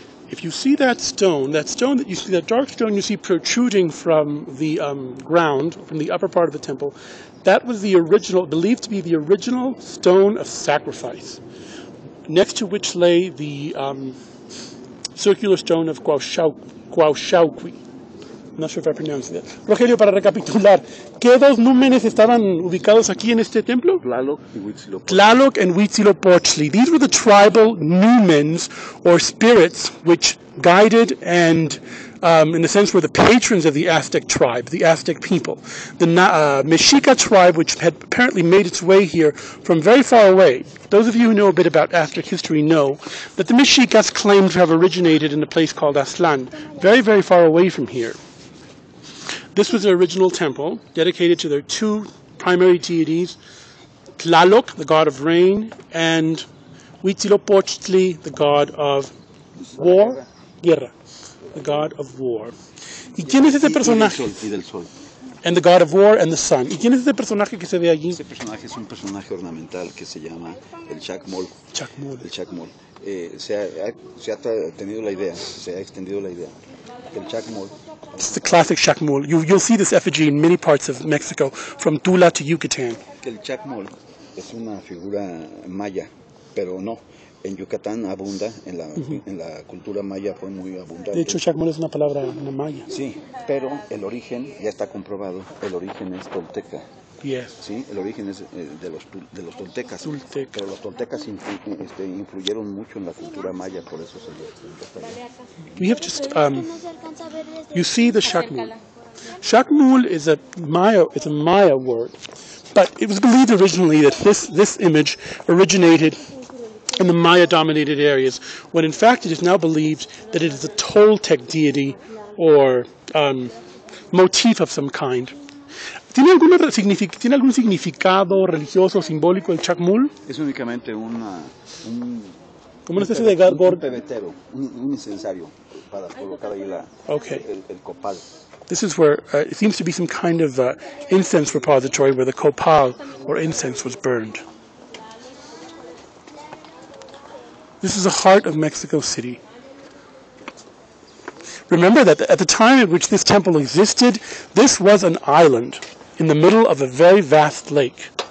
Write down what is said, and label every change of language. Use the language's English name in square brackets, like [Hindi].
[English] If you see that stone that you see, that dark stone you see protruding from the ground, from the upper part of the temple, that was the original, believed to be the original stone of sacrifice, next to which lay the circular stone of Cuauhxauqui. I'm not sure if I pronounced that. [Spanish] Rogelio, para recapitular, ¿qué dos númenes estaban ubicados aquí en este templo? [English] Tlaloc and Huitzilopochtli. These were the tribal numens, or spirits, which guided and, in a sense, were the patrons of the Aztec tribe, the Aztec people. The Mexica tribe, which had apparently made its way here from very far away. Those of you who know a bit about Aztec history know that the Mexicas claim to have originated in a place called Aztlán, very, very far away from here. This was their original temple, dedicated to their two primary deities, Tlaloc, the god of rain, and Huitzilopochtli, the god of war, guerra, the god of war. [Spanish] ¿Y quién es ese personaje? Y del sol. [English] And the god of war and the sun. [Spanish] ¿Y quién es ese personaje que se ve allí? Ese personaje es un personaje ornamental que se llama el Chacmol. El Chacmol. Se ha tenido la idea, se ha extendido la idea. El Chacmol. [English] It's the classic Chacmol. You'll see this effigy in many parts of Mexico, from Tula to Yucatán. [Spanish] El Chacmol es una figura maya, pero no. En Yucatán abunda, en la cultura maya fue muy abundante. De hecho, Chacmol es una palabra maya. Sí, pero el origen, ya está comprobado, el origen es tolteca. [English] Yes. [Spanish] Sí, el origen es de los toltecas. Pero los toltecas influyeron mucho en la cultura maya, por eso se le... [English] We have just, you see the Chacmol. Chacmol is a Maya word, but it was believed originally that this image originated in the Maya-dominated areas, when in fact it is now believed that it is a Toltec deity or motif of some kind. [Spanish] ¿Tiene algún significado religioso o simbólico el Chacmol? Es únicamente como una especie de pebetero, un incensario para colocar ahí el copal. [English] This is where it seems to be some kind of incense repository where the copal or incense was burned. This is the heart of Mexico City. Remember that at the time at which this temple existed, this was an island in the middle of a very vast lake.